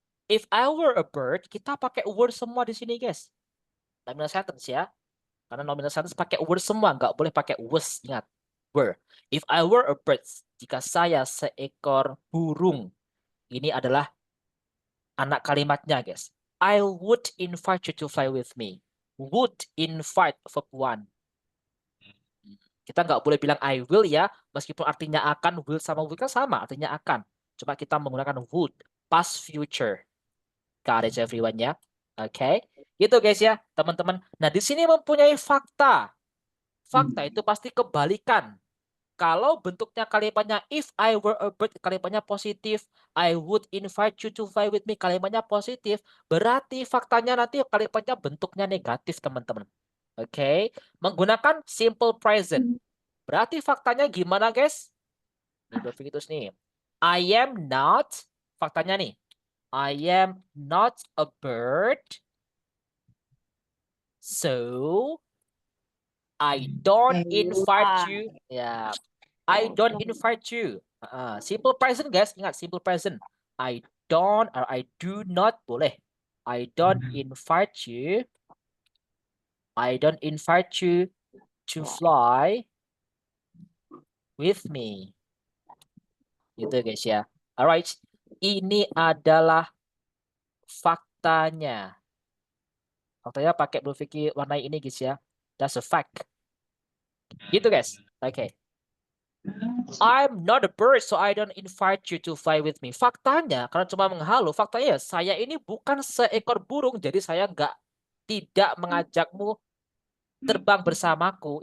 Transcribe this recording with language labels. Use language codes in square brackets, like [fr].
[en] If I were a bird, [id] kita pakai were semua di sini guys. Nominal sentence ya. Karena nominal sentence pakai were semua, nggak boleh pakai was, ingat. were. [en] If I were a bird, [id] jika saya seekor burung. Ini adalah anak kalimatnya, guys. [en] I would invite you to fly with me. Would invite verb 1. [id] Kita nggak boleh bilang I will ya, meskipun artinya akan, will sama would kan sama, artinya akan. Cuma kita menggunakan would, past future. [en] Got it everyone [id] ya? Oke, itu guys ya, teman-teman. Nah, di sini mempunyai fakta. Fakta itu pasti kebalikan. Kalau bentuknya kalimatnya [en] if I were a bird, [id] kalimatnya positif. [en] I would invite you to fly with me, [id] kalimatnya positif. Berarti faktanya nanti kalimatnya bentuknya negatif, teman-teman. Oke, menggunakan simple present. Berarti faktanya gimana, guys? Ini berpikir terus nih. [en] I am not, [id] faktanya nih. [en] I am not a bird. So I don't invite you. Ya, I don't invite you. Simple present, guys. [id] Ingat [en] simple present. I don't or I do not boleh. I don't invite you. I don't invite you to fly with me. [id] Gitu guys ya. Alright. Ini adalah faktanya. Faktanya pakai berpikir warna ini guys ya. [en] That's a fact. Gitu guys. Oke. I'm not a bird, so I don't invite you to fly with me. [id] Faktanya, karena cuma menghalu, faktanya saya ini bukan seekor burung, jadi saya tidak mengajakmu terbang bersamaku.